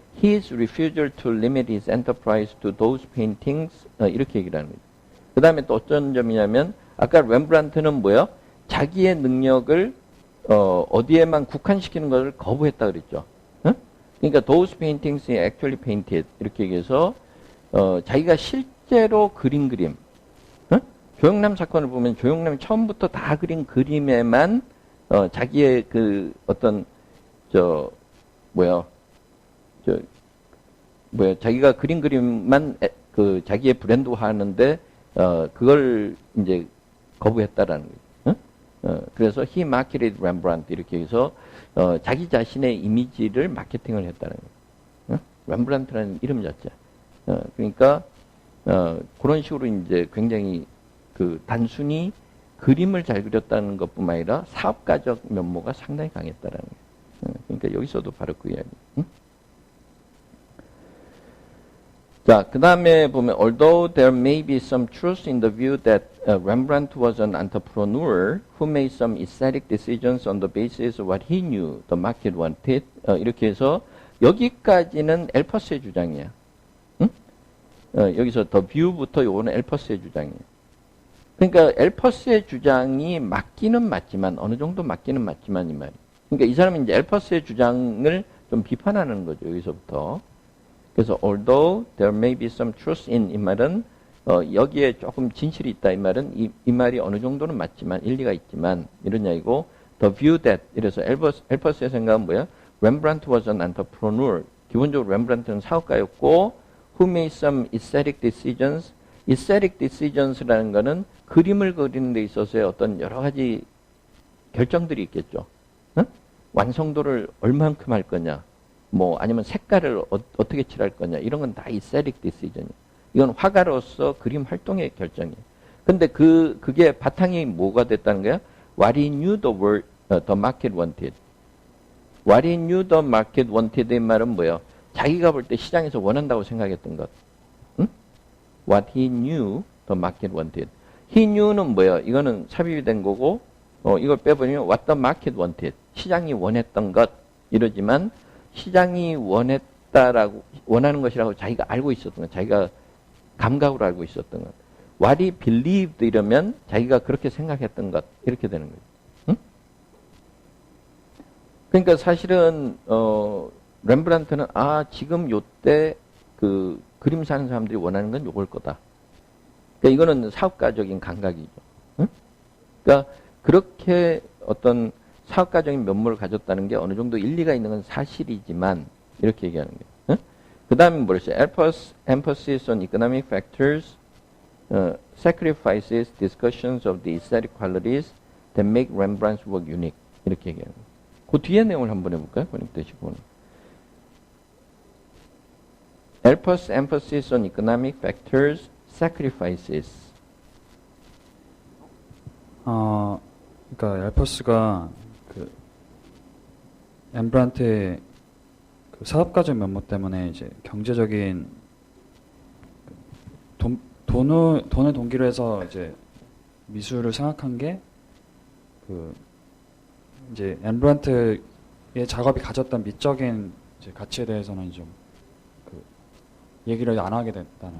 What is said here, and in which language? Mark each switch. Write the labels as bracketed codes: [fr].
[en] His refusal to limit his enterprise to those paintings [ko] 이렇게 얘기를 하는 거죠. 그다음에 또 어떤 점이냐면 아까 렘브란트는 뭐야? 자기의 능력을 어디에만 국한시키는 것을 거부했다 그랬죠. 그러니까 [en] those paintings he actually painted [ko] 이렇게 얘기해서 자기가 실제로 그린 그림. 조영남 사건을 보면 조영남이 처음부터 다 그린 그림에만 자기의 그 어떤 자기가 그린 그림만 그 자기의 브랜드화 하는데 그걸 이제 거부했다라는 거죠. 그래서 [en] he marketed Rembrandt [ko] 이렇게 해서 자기 자신의 이미지를 마케팅을 했다는 거예요. 렘브란트라는 이름 자체. 그러니까 그런 식으로 이제 굉장히 그 단순히 그림을 잘 그렸다는 것뿐만 아니라 사업가적 면모가 상당히 강했다라는 거예요. 그러니까 여기서도 바로 그 이야기. 자, 그 다음에 보면 [en] although there may be some truth in the view that Rembrandt was an entrepreneur who made some aesthetic decisions on the basis of what he knew the market wanted. [ko] 이렇게 해서 여기까지는 엘퍼스의 주장이야. 여기서 the view부터 요거는 엘퍼스의 주장이에요. 그러니까 엘퍼스의 주장이 맞기는 맞지만 어느 정도 맞기는 맞지만 이 말이에요. 그러니까 이 사람은 이제 엘퍼스의 주장을 좀 비판하는 거죠. 여기서부터. 그래서 [en] although there may be some truth in [ko] 이 말은 여기에 조금 진실이 있다 이 말은 이 말이 어느 정도는 맞지만 일리가 있지만 이런 이야기고 [en] the view that [ko] 이래서 엘퍼스의 생각은 뭐야? [en] Rembrandt was an entrepreneur. [ko] 기본적으로 렘브란트는 사업가였고 [en] who made some aesthetic decisions. [ko] aesthetic decisions라는 거는 그림을 그리는 데 있어서의 어떤 여러 가지 결정들이 있겠죠. 응? 완성도를 얼만큼 할 거냐. 뭐 아니면 색깔을 어떻게 칠할 거냐. 이런 건 다 aesthetic decision이에요. 이건 화가로서 그림 활동의 결정이에요. 근데 그게 바탕이 뭐가 됐다는 거야? [en] What he knew the market wanted. What he knew the market wanted [ko] 의 말은 뭐예요? 자기가 볼 때 시장에서 원한다고 생각했던 것. 응? [en] What he knew the market wanted. [ko] He knew는 뭐예요? 이거는 삽입이 된 거고, 이걸 빼버리면 [en] what the market wanted. [ko] 시장이 원했던 것. 이러지만, 시장이 원하는 것이라고 자기가 알고 있었던 것. 자기가 감각으로 알고 있었던 것. [en] What he believed [ko] 이러면 자기가 그렇게 생각했던 것. 이렇게 되는 거예요. 응? 그러니까 사실은, 렘브란트는, 지금 요때 그 그림 사는 사람들이 원하는 건 요걸 거다. 그러니까 이거는 사업가적인 감각이죠. 응? 그러니까 그렇게 어떤 사업가적인 면모를 가졌다는 게 어느 정도 일리가 있는 건 사실이지만 이렇게 얘기하는 거예요. 응? 그 다음에 뭐랬어요? [en] Emphasis on economic factors, sacrifices, discussions of the aesthetic qualities that make Rembrandt's work unique. [ko] 이렇게 얘기하는 거예요. 그 뒤에 내용을 한번 해볼까요? 번역되시고는. [en] Emphasis on economic factors, sacrifices. [ko] 그러니까 엘퍼스가 그 렘브란트의 그 사업가적 면모 때문에 이제 경제적인 돈을 동기로 해서 이제 미술을 생각한 게 그 이제 렘브란트의 작업이 가졌던 미적인 이제 가치에 대해서는 좀 얘기를 안 하게 됐다는.